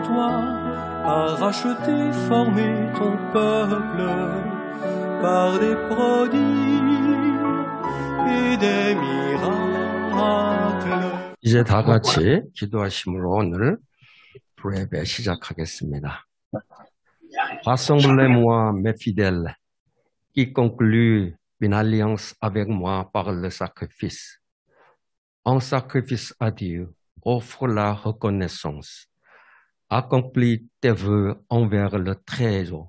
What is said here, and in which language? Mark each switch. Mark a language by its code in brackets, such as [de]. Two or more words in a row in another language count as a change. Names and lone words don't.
[fr] a racheté, formé ton peuple par des prodiges et des miracles. [ko] 이제 다 같이 기도하심으로 오늘 프레베 시작하겠습니다. [fr] Rassemblez-moi, mes fidèles, qui concluent une alliance avec moi par le sacrifice. En sacrifice à Dieu, offre la reconnaissance. Accomplis tes vœux envers le Très-Haut.